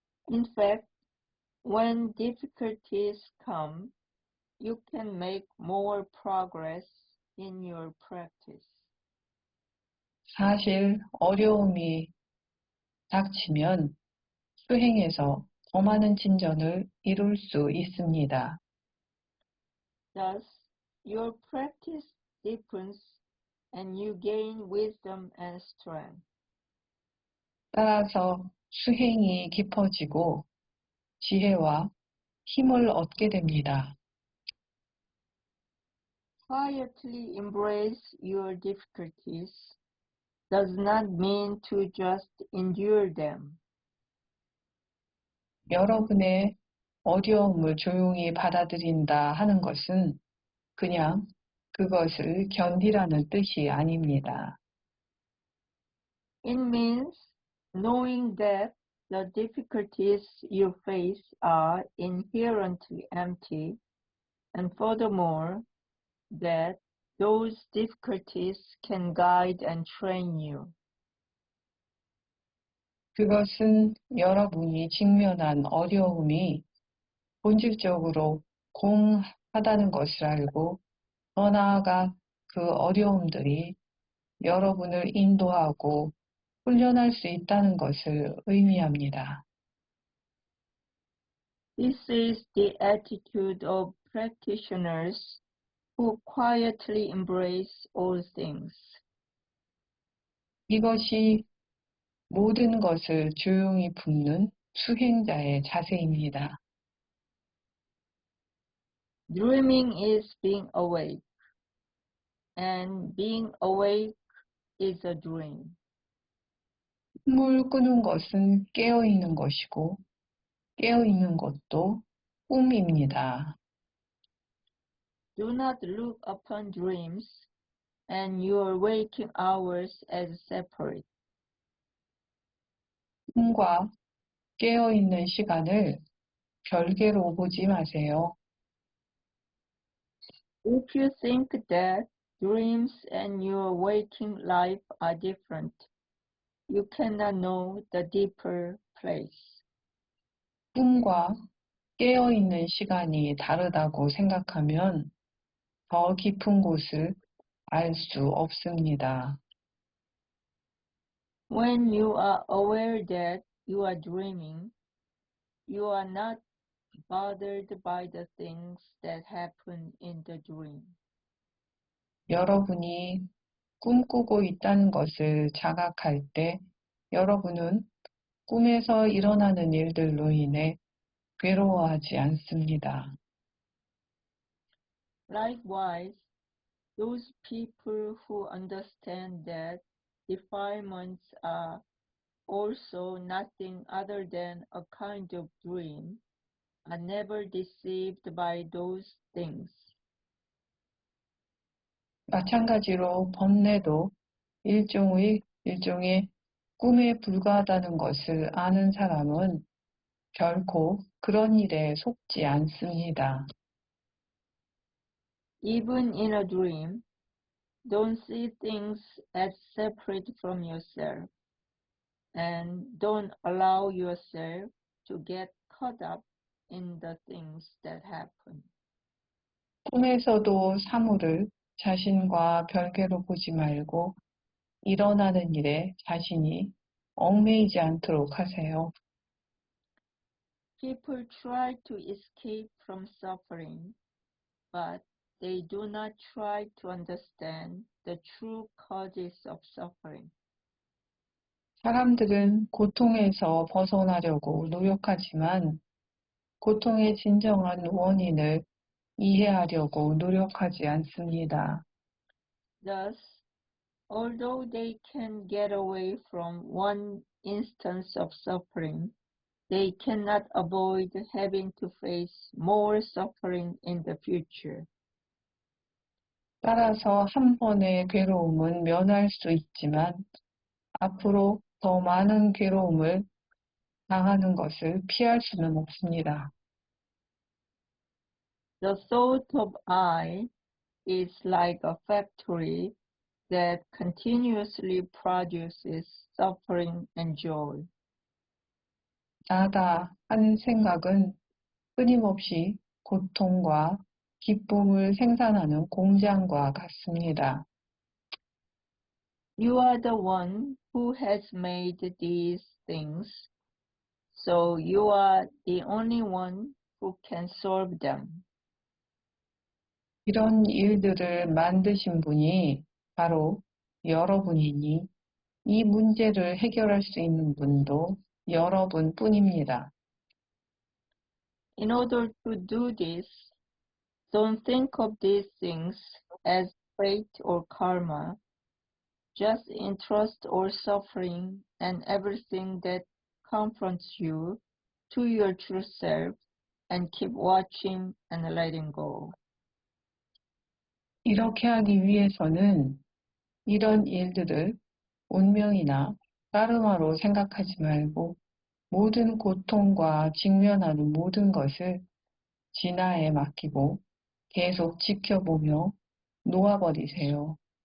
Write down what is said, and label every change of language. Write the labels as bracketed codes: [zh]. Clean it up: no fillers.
[en] In fact, when difficulties come, you can make more progress in your practice. [ko] 사실 어려움이 닥치면 수행에서 더 많은 진전을 이룰 수 있습니다. [en] Thus, your practice deepens and you gain wisdom and strength. [ko] 따라서 수행이 깊어지고 지혜와 힘을 얻게 됩니다. [en] Quietly embrace your difficulties does not mean to just endure them. [ko] 여러분의 어려움을 조용히 받아들인다 하는 것은 그냥 그것을 견디라는 뜻이 아닙니다. [en] It means knowing that the difficulties you face are inherently empty, and furthermore, that those difficulties can guide and train you. [ko] 그것은 여러분이 직면한 어려움이 본질적으로 공하다는 것을 알고 더 나아가 그 어려움들이 여러분을 인도하고 훈련할 수 있다는 것을 의미합니다. [en] This is the attitude of practitioners who quietly embrace all things. [ko] 이것이 모든 것을 조용히 품는 수행자의 자세입니다. [en] Dreaming is being awake, and being awake is a dream. [ko] 꿈을 꾸는 것은 깨어있는 것이고 깨어있는 것도 꿈입니다. [en] Do not look upon dreams and your waking hours as separate. [ko] 꿈과 깨어있는 시간을 별개로 보지 마세요. [en] If you think that dreams and your waking life are different, you cannot know the deeper place. [ko] 꿈과 깨어있는 시간이 다르다고 생각하면 더 깊은 곳을 알 수 없습니다. [en] When you are aware that you are dreaming, you are not bothered by the things that happen in the dream. [ko] 여러분이 꿈꾸고 있다는 것을 자각할 때 여러분은 꿈에서 일어나는 일들로 인해 괴로워하지 않습니다. [en] Likewise, those people who understand that defilements are also nothing other than a kind of dream are never deceived by those things. [ko] 마찬가지로 번뇌도 일종의 꿈에 불과하다는 것을 아는 사람은 결코 그런 일에 속지 않습니다. [en] Even in a dream, don't see things as separate from yourself, and don't allow yourself to get caught up in the things that happen. [ko] 꿈에서도 사물을 자신과 별개로 보지 말고 일어나는 일에 자신이 얽매이지 않도록 하세요. [en] People try to escape from suffering, but they do not try to understand the true causes of suffering. [ko] 사람들은 고통에서 벗어나려고 노력하지만 고통의 진정한 원인을 이해하려고 노력하지 않습니다. [en] Thus, although they can get away from one instance of suffering, they cannot avoid having to face more suffering in the future. [ko] 따라서 한 번의 괴로움은 면할 수 있지만 앞으로 더 많은 괴로움을 당하는 것을 피할 수는 없습니다. [en] The thought of I is like a factory that continuously produces suffering and joy. [ko] 나다 하는 생각은 끊임없이 고통과 기쁨을 생산하는 공장과 같습니다. [en] You are the one who has made these things, so you are the only one who can solve them. [ko] 이런 일들을 만드신 분이 바로 여러분이니 이 문제를 해결할 수 있는 분도 여러분뿐입니다. [en] In order to do this, don't think of these things as fate or karma. Just entrust all suffering and everything that confronts you to your true self and keep watching and letting go. [ko] 이렇게 하기 위해서는 이런 일들을 운명이나 까르마로 생각하지 말고 모든 고통과 직면하는 모든 것을 진화에 맡기고 계속 지켜보며 놓아버리세요.